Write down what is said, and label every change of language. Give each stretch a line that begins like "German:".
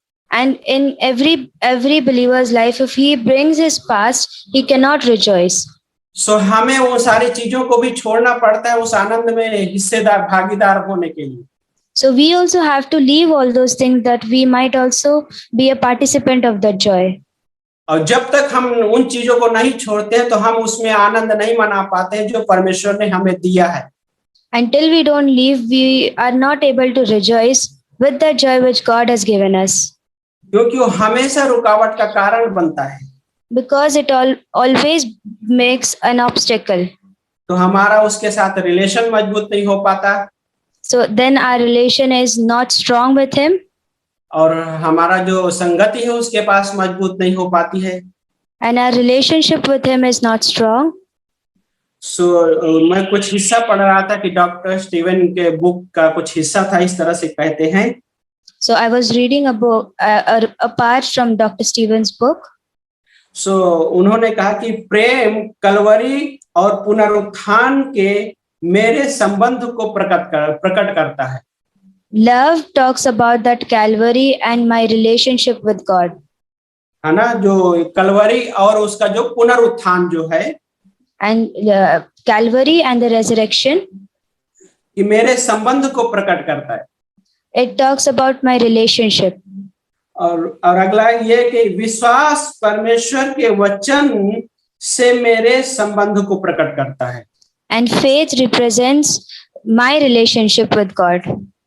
English: And in every believer's life, if he brings his past, he cannot rejoice.
Hindi: हमें वो सारी चीजों को भी छोड़ना पड़ता है उस आनंद में हिस्सेदार भागीदार होने के लिए।
English: So we also have to leave all those things that we might also be a participant of that joy.
Hindi: और जब तक हम उन चीजों को नहीं छोड़ते हैं तो हम उसमें आनंद नहीं मना पाते हैं जो परमेश्वर ने हमें दिया है।
English: Until we don't leave, we are not able to rejoice with the joy which God has given us.
Hindi: क्योंकि वो हमेशा रुकावट का कारण बनता है।
English: Because it always makes an obstacle.
Hindi: तो हमारा उसके साथ रिलेशन मजबूत नहीं हो पाता।
English: So then our relation is not strong with him.
Hindi: और हमारा जो संगति है उसके पास मजबूत नहीं हो पाती है।
English: And our relationship with him is not strong.
Hindi: मैं कुछ हिस्सा पढ़ रहा था कि डॉक्टर स्टीवन के बुक का कुछ हिस्सा था, इस तरह से कहते हैं।
English: So I was reading a part from Dr. Stephen's book.
Hindi: उन्होंने कहा कि प्रेम कलवरी और पुनरुत्थान के मेरे संबंध को प्रकट करता है।
English: Love talks about that Calvary and my relationship with God.
Hindi: है ना, जो कलवरी और उसका जो पुनरुत्थान जो है,
English: and Calvary and the resurrection,
Hindi: कि मेरे संबंध को प्रकट करता है।
English: It talks about my relationship.
Hindi: और अगला ये कि विश्वास परमेश्वर के वचन से मेरे संबंध को प्रकट करता है।
English: And faith represents my relationship with God.